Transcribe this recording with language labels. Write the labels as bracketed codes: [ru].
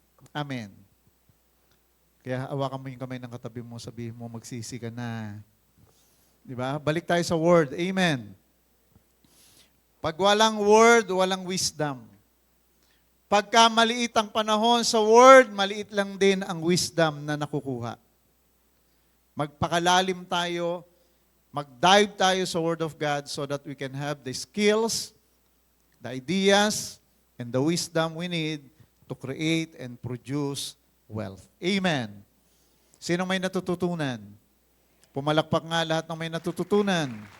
[tl] Amen. Kaya hawakan mo yung kamay ng katabi mo, sabihin mo, magsisi ka na. Di ba? Balik tayo sa Word. Amen. Pag walang Word, walang wisdom. Pagka maliit ang panahon sa Word, maliit lang din ang wisdom na nakukuha. Magpakalalim tayo, mag-dive tayo sa [en] Word of God so that we can have the skills, the ideas, and the wisdom we need to create and produce wealth. [tl] Amen. Sino may natututunan? Pumalakpak nga lahat ng may natututunan.